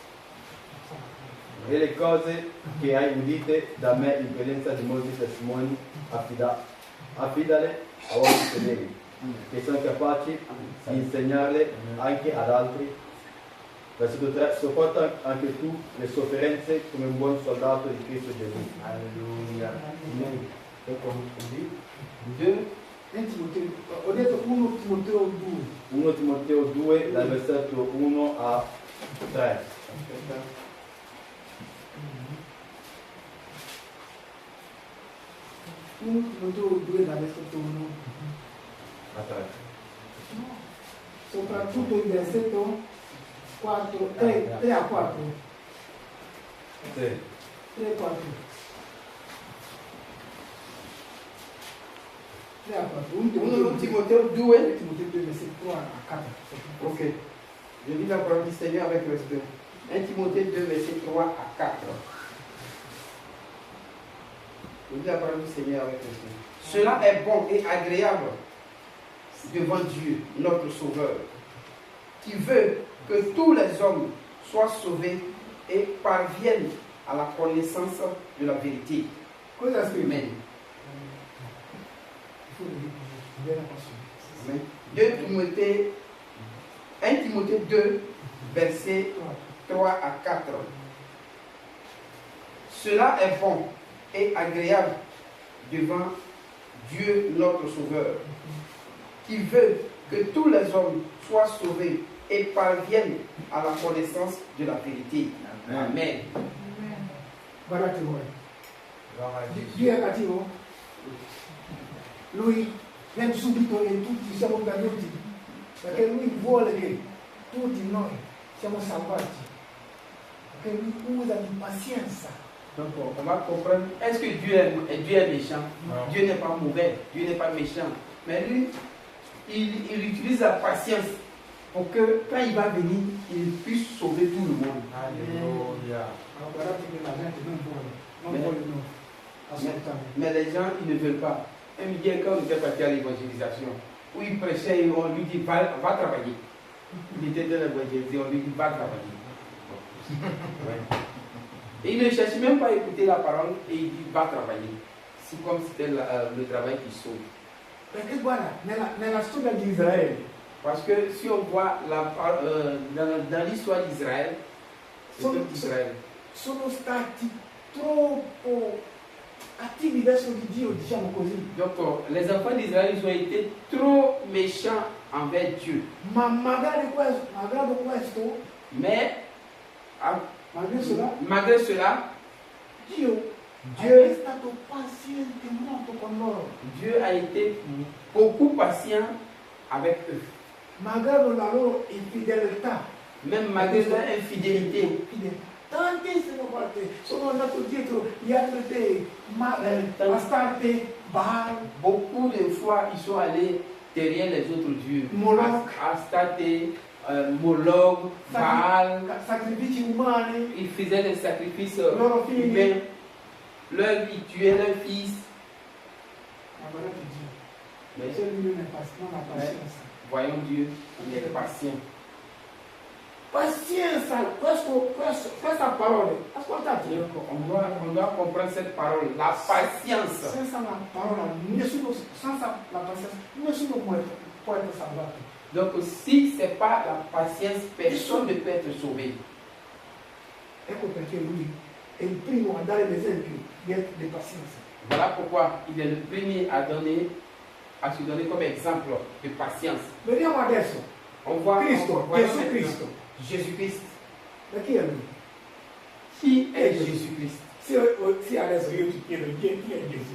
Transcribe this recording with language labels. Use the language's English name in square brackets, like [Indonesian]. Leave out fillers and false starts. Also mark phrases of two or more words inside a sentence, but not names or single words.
[Italian] E le cose che hai udite da me in presenza di molti testimoni, affidale a uomini fedeli, che sono capaci di insegnarle anche ad altri. Versetto 3. Sopporta anche tu le sofferenze come un buon soldato di Cristo Gesù. Alleluia. [French] Donc on dit 2. [Italian] 1 Timoteo, ho detto 1 Timoteo 2. 1 Timoteo 2 dal versetto 1 a 3. 1 Timoteo 2 dal versetto 1 a 3. Soprattutto il versetto 4, 3 a 4. Sì. 3 a 4. 3 a 4. [French] 1 Timothée 2. [Italian] Timoteo 2 versetto 3 a 4. Ok. [French] Je lis la parole du Seigneur avec respect. 1 Timothée 2, verset 3 à 4. Je lis la parole du Seigneur avec respect. Cela est bon et agréable devant Dieu, notre Sauveur, qui veut que tous les hommes soient sauvés et parviennent à la connaissance de la vérité. [Italian] Cosa scrive? [French] Amen. Amen. 1 Timothée 2, verset 3 à 4. Cela est bon et agréable devant Dieu notre Sauveur, qui veut que tous les hommes soient sauvés et parviennent à la connaissance de la vérité. Amen. [Italian] Guardate voi. Dio è cattivo? Lui viene subito e tutti siamo perduti, perché lui vuole che tutti noi siamo salvati, perché lui usa di pazienza. [French] Donc on va comprendre, est-ce que Dieu est méchant? Non. Dieu n'est pas mauvais, Dieu n'est pas méchant. Mais lui, il utilise la patience pour que quand il va venir, il puisse sauver tout le monde. Alléluia. Mais les gens, ils ne veulent pas. Un midi, quand on était parti à l'évangélisation, où il prêchait, on lui dit va travailler. Il était dans l'évangélisation, on lui dit va travailler. Et il ne cherche même pas à écouter la parole et il dit va travailler. C'est comme si c'était le travail qui sauve. [Italian] Perché guarda, nella storia di Israele, [French] parce que si on voit dans l'histoire d'Israël, [Italian] sono stati troppo cattivi verso di Dio, diciamo così. [French] Donc les enfants d'Israël ils ont été trop méchants envers Dieu. [Italian] Ma magari questo, [French] mais malgré cela, [Italian] Dio è stato paziente molto con loro. [French] Dieu a été beaucoup patient avec eux. [Italian] Malgré la loro infedeltà, [French] même malgré leur infidélité. [Italian] Tantissime volte sono andato dietro gli altri dei, Astarte, Baal. [French] Beaucoup de fois ils sont allés derrière les autres dieux. Moloch, Astarte, Moloch, Baal. [Italian] Sacrifici umani. [French] Ils faisaient des sacrifices humains. Ils tuaient leurs fils. Mais voyons Dieu, il est patient. [Italian] Pazienza, questa parola, ascoltate. [French] On doit comprendre cette parole, la patience. [Italian] Senza la parola, senza la pazienza, nessuno può essere salvato. [French] Donc si ce n'est pas la patience, personne ne peut être sauvé. [Italian] Ecco perché lui è il primo a dare l'esempio di pazienza. [French] Voilà pourquoi il est le premier à se donner comme exemple de patience. [Italian] Vediamo adesso. [French] On voit [Italian] Cristo. [French] Jésus-Christ. [Italian] Ma chi è lui? Chi è Jésus-Christ? Sì, adesso io ti chiedo chi è Gesù.